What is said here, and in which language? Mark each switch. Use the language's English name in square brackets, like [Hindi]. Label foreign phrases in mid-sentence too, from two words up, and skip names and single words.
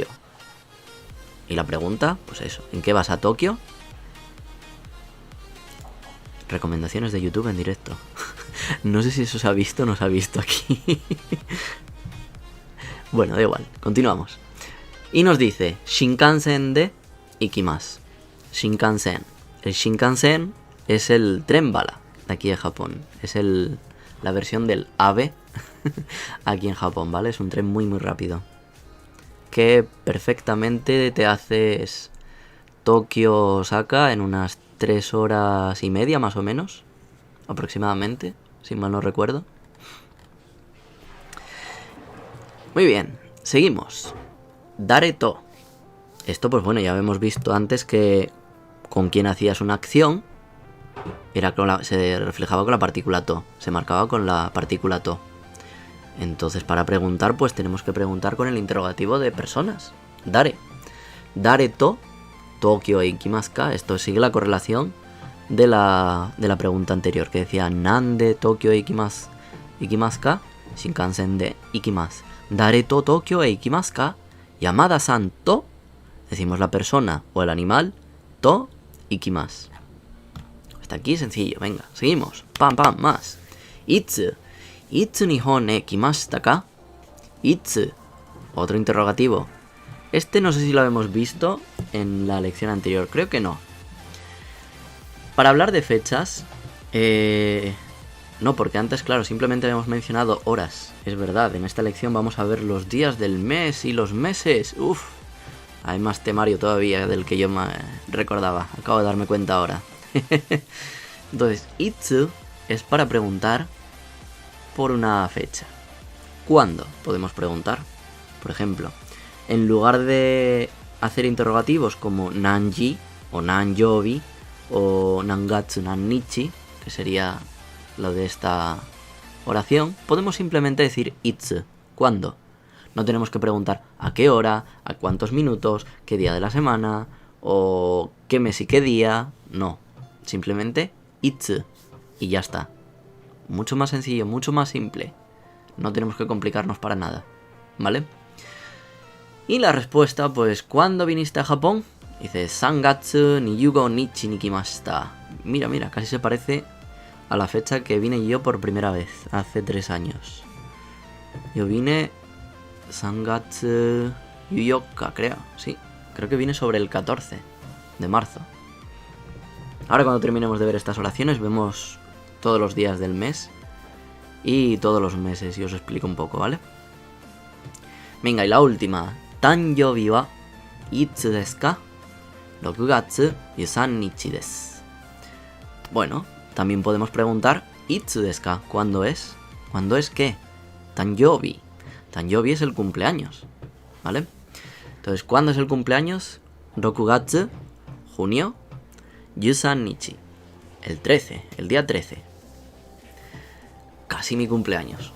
[Spanish] Y la pregunta, pues eso, ¿en qué vas a Tokio? Recomendaciones de YouTube en directo. No sé si eso se ha visto o no se ha visto aquí. Bueno, da igual, continuamos. Y nos dice, [Japanese] 新幹線で行きます. [Spanish] Shinkansen. El Shinkansen es el tren bala de aquí de Japón. Es la versión del AVE aquí en Japón, ¿vale? Es un tren muy muy rápido. Que perfectamente te haces Tokio-Osaka en unas 3 horas y media más o menos. Aproximadamente, si mal no recuerdo. Muy bien, seguimos. [Japanese] 誰と. [Spanish] Esto pues bueno, ya hemos visto antes que con quien hacías una acción era se reflejaba con la partícula to, se marcaba con la partícula to. Entonces para preguntar pues tenemos que preguntar con el interrogativo de personas. Dare. [Japanese] 誰と、東京へ行きますか. [Spanish] Esto sigue la correlación de la pregunta anterior que decía [Japanese] 何で東京へ行きますか, 新幹線で行きます. 誰と東京へ行きますか。山田さんと, [Spanish] decimos la persona o el animal, [Japanese] と行きます. [Spanish] Hasta aquí sencillo, venga, seguimos. Pam, pam, más. Itsu. [Japanese] いつ日本へ来ましたか. [Spanish] Itsu. Otro interrogativo. Este no sé si lo hemos visto en la lección anterior, creo que no. Para hablar de fechas, no, porque antes, claro, simplemente habíamos mencionado horas. Es verdad, en esta lección vamos a ver los días del mes y los meses. Uf, hay más temario todavía del que yo me recordaba. Acabo de darme cuenta ahora. Entonces, itsu es para preguntar por una fecha. ¿Cuándo? Podemos preguntar. Por ejemplo, en lugar de hacer interrogativos como nanji o nanyobi o [Japanese] 何月何日, [Spanish] que sería lo de esta oración, podemos simplemente decir itsu, ¿cuándo? No tenemos que preguntar a qué hora, a cuántos minutos, qué día de la semana o qué mes y qué día. No, simplemente itsu y ya está. Mucho más sencillo, mucho más simple. No tenemos que complicarnos para nada, ¿vale? Y la respuesta, pues, ¿cuándo viniste a Japón? Dice, [Japanese] 三月にゆうご日に来ました. [Spanish] Mira, mira, casi se parece a la fecha que vine yo por primera vez, hace 3 años. Yo vine [Japanese] 三月ゆうよか, [Spanish] creo, sí. Creo que vine sobre el 14 de marzo. Ahora cuando terminemos de ver estas oraciones, vemos todos los días del mes y todos los meses, y os explico un poco, ¿vale? Venga, y la última. [Japanese] 誕生日はいつですか? 6月13日です. [Spanish] Bueno, también podemos preguntar [Japanese] いつですか, [Spanish] ¿cuándo es? ¿Cuándo es qué? Tanjoubi. Tanjoubi es el cumpleaños, ¿vale? Entonces, ¿cuándo es el cumpleaños? 6月, junio, 13 nichi, el 13, el día 13. Casi mi cumpleaños.